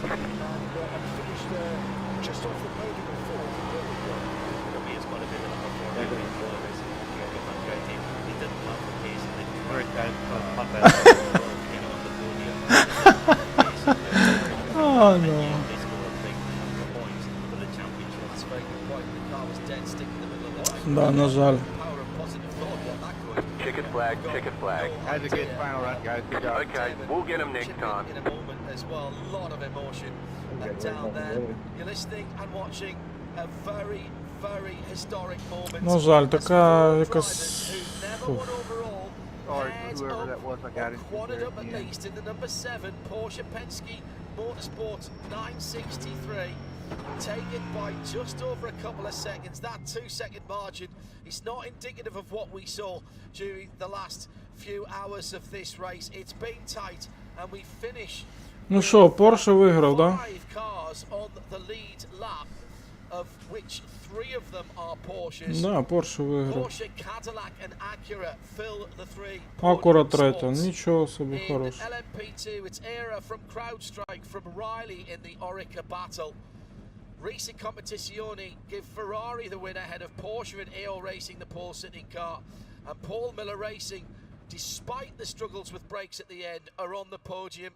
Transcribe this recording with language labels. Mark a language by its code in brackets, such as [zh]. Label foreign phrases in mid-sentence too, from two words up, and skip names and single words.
[en] Just off the podium at 4. Oh no. [uk] Да, на жаль. [en] Checkered flag, checkered flag. That's a good final run, guys. Good job. Okay, we'll get them next time. In a moment as well, a lot of emotion down there. You're listening and watching a very, very historic moment. [uk] На жаль, така якась... [en] Or whoever that was, I got it. Quadded up at least in the number 7 Porsche Penske Motorsport 963. Taken by just over a couple of seconds. That 2-second margin is not indicative of what we saw during the last few hours of this race. It's been tight and we finish. [uk] Ну що, Porsche виграв, да? [en] 5 cars on the lead lap, of which 3 of them are Porsches. [uk] Да, Porsche виграв. [en] Porsche, Cadillac and Acura fill the 3. [uk] Acura третя, нічого собі хорош. [en] In LMP2, it's Era from CrowdStrike from Riley in the Orica battle. Racing Competizione give Ferrari the win ahead of Porsche and AO Racing the pole sitting car. And Paul Miller Racing, despite the struggles with brakes at the end, are on the podium.